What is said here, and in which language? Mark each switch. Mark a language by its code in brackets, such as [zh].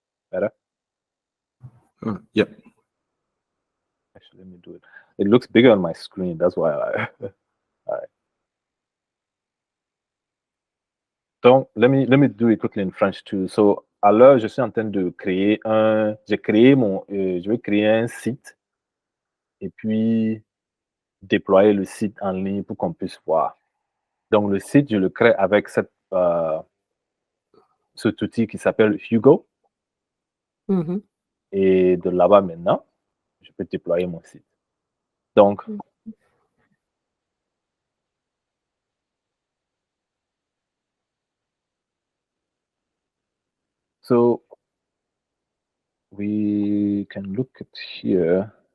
[en] Better? Yeah. Actually, let me do it. It looks bigger on my screen. That's why all right. Donc, let me do it quickly in French too. [fr] So, alors, je suis en train de créer je vais créer un site et puis déployer le site en ligne pour qu'on puisse voir. Donc, le site, je le crée avec cet outil qui s'appelle Hugo. Mhm. Et de là-bas, maintenant, je peux déployer mon site. [en] Donc, so we can look at here.